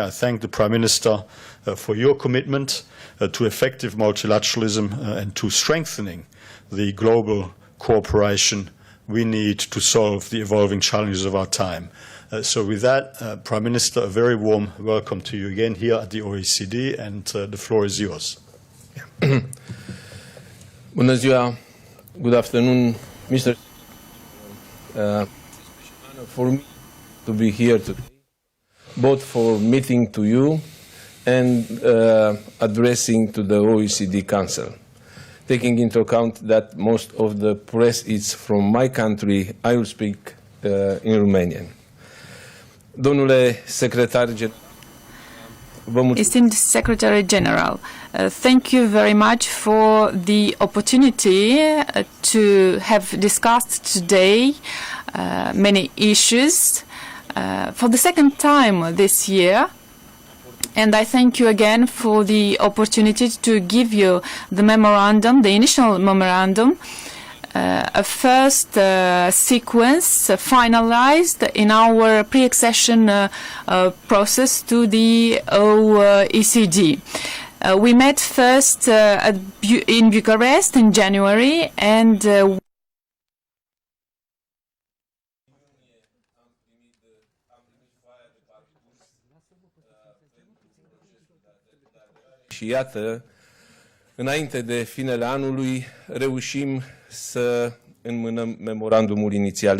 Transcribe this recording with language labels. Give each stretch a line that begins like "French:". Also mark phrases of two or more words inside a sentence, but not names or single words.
English: I thank the Prime Minister for your commitment to effective multilateralism and to strengthening the global cooperation we need to solve the evolving challenges of our time. So with that, Prime Minister, a very warm welcome to you again here at the OECD, and the floor is yours.
Romanian: Bună ziua.
English: Good afternoon, Mr. It's an honor for me to be here today, both for meeting to you and addressing to the OECD Council. Taking into account that most of the press is from my country, I will speak in Romanian.
Romanian: Domnule secretar general,
English: Esteemed Secretary General, thank you very much for the opportunity to have discussed today many issues for the second time this year. And I thank you again for the opportunity to give you the memorandum, the initial memorandum, a first sequence finalized in our pre-accession process to the OECD. We met first in Bucharest in January, and
Romanian: și iată, înainte de finele anului, reușim să înmânăm memorandumul inițial.